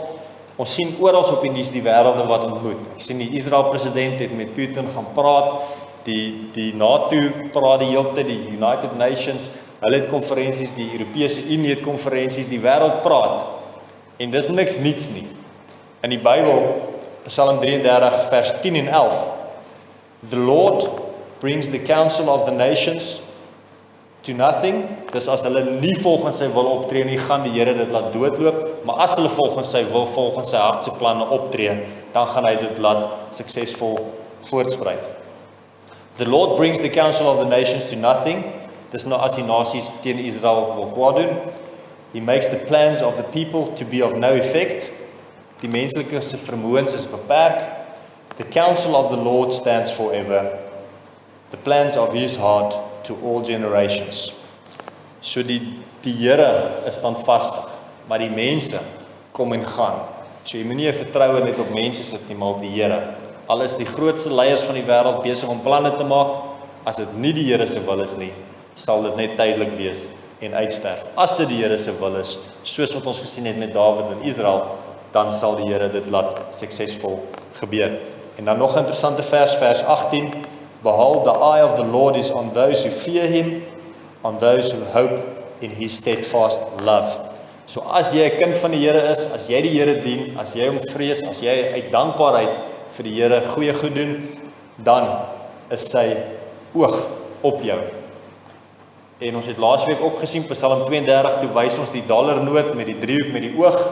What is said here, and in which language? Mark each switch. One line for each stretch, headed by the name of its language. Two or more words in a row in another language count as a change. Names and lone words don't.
Afrikaans: Ons sien oral op die nuus die wêrelde wat ontmoet. Ek sien die Israel president het met Putin gaan praat, die NATO praat die hele tyd, die United Nations, hulle het konferensies, die Europese Unie het konferensies, die wêreld praat. En dis niks niets nie. In die Bybel, Psalm 33 vers 10 en 11,
English: the Lord brings the counsel of the nations to nothing.
Afrikaans: Dis as hulle nie volgens sy wil optree nie, gaan die Here dit laat doodloop, maar as hulle volgens sy wil, volgens sy hart se planne optree, dan gaan hy dit laat suksesvol voortspruit.
English: The Lord brings the counsel of the nations to nothing.
Afrikaans: Dis nou as die nasies teen Israel wil kwaad doen.
English: He makes the plans of the people to be of no effect.
Afrikaans: Die menslike se vermoëns is beperk.
English: The counsel of the Lord stands forever. The plans of his heart to all generations.
Afrikaans: So die Here is standvastig, maar die mense kom en gaan. So jy moenie 'n vertroue net op mense sit nie, maar op die Here. Al is die grootste leiers van die wêreld besig om planne te maak, as dit nie die Here se wil is nie, sal dit net tydelik wees en uitsterf. As dit die Here se wil is, soos wat ons gesien het met Dawid in Israel, dan sal die Here dit laat suksesvol gebeur. En dan nog 'n interessante vers 18,
English: Behold, the eye of the Lord is on those who fear him, on those who hope in his steadfast love.
Afrikaans: So as jy 'n kind van die Here is, as jy die Here dien, as jy hom vrees, as jy uit dankbaarheid vir die Here goeie goed doen, dan is sy oog op jou. En ons het laasweek ook gesien, Psalm 32, toe wys ons die dollarnoot met die driehoek met die oog.